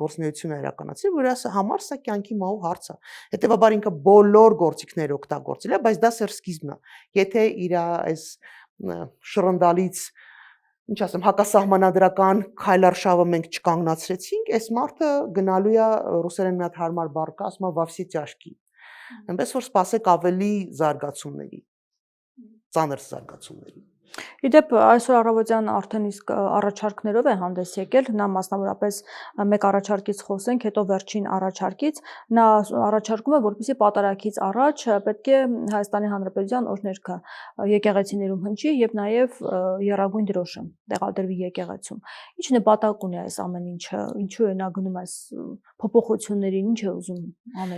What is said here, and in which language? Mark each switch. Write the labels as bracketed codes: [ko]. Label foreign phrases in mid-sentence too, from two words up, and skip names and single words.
[hy] գործունեություն է իրականացրել, որ համար սա կյանքի մահու հարց է։ Հետևաբար ինքը բոլոր գործիքները օգտագործել է, բայց դա սեր սկիզբն է։ Եթե իր այս շռնդալից ինչ ասեմ, հակասահմանադրական քայլարշավը մենք չկանգնացրեցինք, այս մարդը գնալու է ռուսերեն մի հատ հարմար բառ կա, ասում է [ru] во все тяжкие։ [hy] Այնպես որ սպասեք ավելի զարգացումների, ծանր զարգացումների։ Իդեպ այսօր առավոտյան արդեն իսկ առաջարկներով է հանդես եկել, նա մասնավորապես մեկ առաջարկից խոսենք, հետո վերջին առաջարկից, նա առաջարկում է, որպեսզի պատարագից առաջ պետք է Հայաստանի Հանրապետության օրհներգը եկեղեցիներում հնչի եւ նաեւ եռագույն դրոշը տեղադրվի եկեղեցում։ Ինչ նպատակ ունի այս ամեն ինչը, ինչու է նա գնում այս փոփոխություններին, ինչ է ուզում անել։